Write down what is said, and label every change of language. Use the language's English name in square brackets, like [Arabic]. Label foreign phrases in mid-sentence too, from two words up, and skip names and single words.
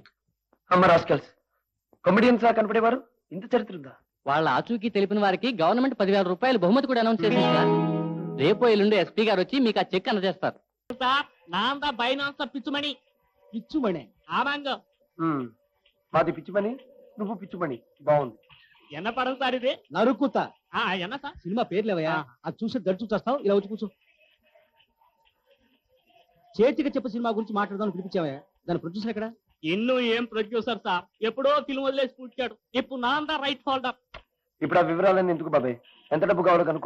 [Telugu] అమ్మ రాస్కల్స్, కమెడియన్స్ లా కనపడేవారు, ఇంత చరిత్ర ఉందా? వాళ్ళ ఆచూకీ తెలిపిన వారికి గవర్నమెంట్ 10,000 రూపాయలు బహుమతి కూడా అనౌన్స్ చేసింది సార్. రేపో ఎల్లుండి ఎస్పీ గారు వచ్చి మీకు ఆ చెక్ అందజేస్తారు. నాందా బైనాన్స పిచ్చుమణి. పిచ్చుమణి? [Tamil] ஆமாங்க. [Telugu] మాది పిచ్చిమని, నువ్వు పిచ్చుమని. బాగుంది. [Tamil] என்ன படம் சார் இது? [Telugu] నరుకుతా. [Tamil] என்ன சார்? [Telugu] సినిమా పేర్లేవయ్యా, అది చూసి దడుచు చేస్తావు. ఇలా వచ్చి కూర్చో. చేతికి చెప్ప సినిమా గురించి మాట్లాడదాం పిలిపించావయ్యా, దాని ప్రొడ్యూసర్ ఎక్కడ? இன்னும் ఏం ప్రొడ్యూసర్ సార్, ఎప్పుడో ఫిల్మ్ వదిలేసి పుట్టాడు. ఇప్పుడు నాందా [English] right holder. [Telugu] ఇప్పుడు ఆ వివరాలన్నీ ఎందుకు బాబాయ్? ఎంత డబ్బు కావాలో కనుక్కో.